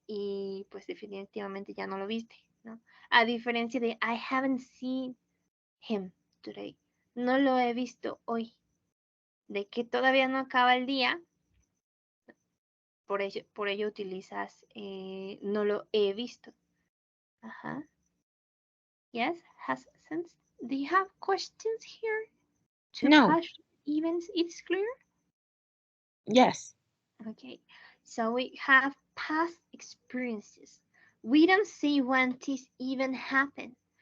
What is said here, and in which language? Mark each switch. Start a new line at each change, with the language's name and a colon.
Spanish: Y pues definitivamente ya no lo viste, ¿no? A diferencia de
English: I haven't seen him today.
Spanish: No lo he visto hoy. De que todavía no acaba el día, por ello utilizas no lo he visto.
English: Ajá. Yes, has sense. Do you have questions here? To No. past events, it's clear? Yes. Okay, so we have past experiences. We don't say when this event happened.